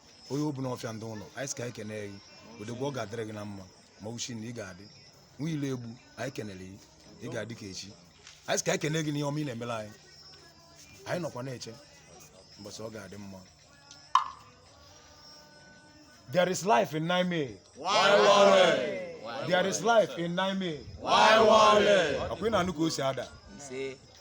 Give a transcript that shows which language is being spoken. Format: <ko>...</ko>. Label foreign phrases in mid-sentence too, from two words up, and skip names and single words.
<ig>Onye obu n'ọfịa ndị ụlọ. Anyị sị ka anyị kene gị. Odogwu ọ ga-adịrị gị na mma. Ma uchi na ị ga-adị. Nwilegbu, anyị kenere gị. Ị ga-adị ka echi. Anyị sị ka anyị kene gị n'ihe ọma ị na-emere anyị. Anyị nọkwa na-eche. Mbọsị ọ ga-adị mma.</ig> <en>There is life in Naime. Why worry? There is life in Naime. Why worry?</en> <ig>Ọkwa ị na-anụ ka o si ada? Nse.</ig>